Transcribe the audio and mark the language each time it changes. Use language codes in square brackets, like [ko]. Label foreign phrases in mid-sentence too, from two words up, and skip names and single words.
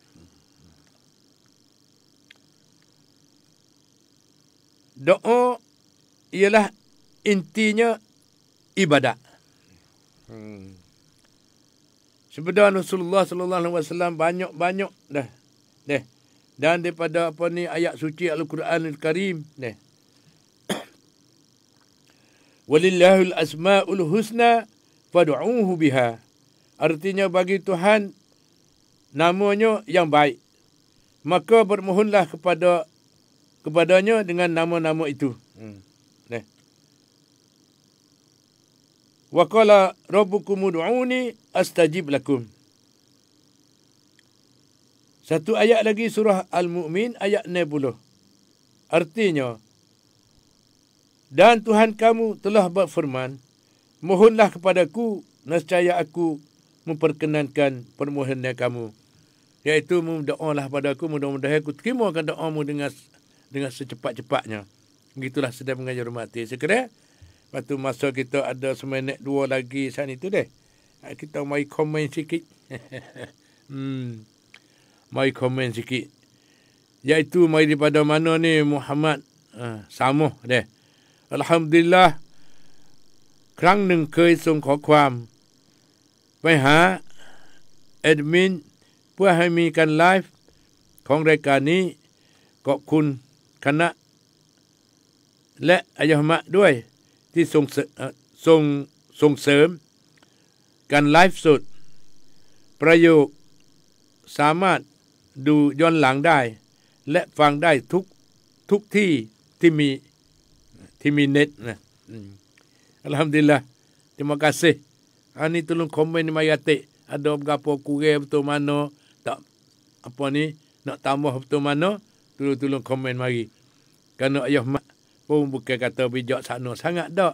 [ms] Doa ialah intinya ibadat. Sebenarnya Rasulullah SAW banyak dah. Dan daripada ayat suci Al-Quran Al-Karim. [ar] ولله الأسماء الحسنى فادعوه بها. [ms] Artinya bagi Tuhan namanya yang baik. Maka bermohonlah kepadanya dengan nama-nama itu. [ar] وقال ربكم ادعوني أستجب لكم. [ms] Satu ayat lagi surah Al-Mu'min ayat 60. Artinya, dan Tuhan kamu telah berfirman, mohonlah kepadaku, nescaya aku memperkenankan permohonan kamu. Iaitu mendoalah padaku, mudah-mudahan aku terimakan doamu dengan secepat-cepatnya. Begitulah sedang mengajar mati. Sekiranya, waktu masa kita ada seminit 2 lagi saat itu kita mai komen sikit. Mai komen sikit. Iaitu mai daripada mana ni Muhammad Samuh Alhamdulillah [th] ครั้งหนึ่งเคย ส่งขอความไปหาแอดมินเพื่อให้มีการไลฟ์ของรายการนี้ขอบคุณคณะและอัยมะด้วยที่ส่งเสริมการไลฟ์สดประโยคสามารถดูย้อนหลังได้และฟังได้ทุกที่ Timinet. [ms] Alhamdulillah. Terima kasih. Ni tolong komen ni mari atik. Ada berapa kurang betul mana. Tak apa ni. Nak tambah betul mana. Tolong komen mari. Kerana ayah mak pun bukan kata bijak sana sangat tak.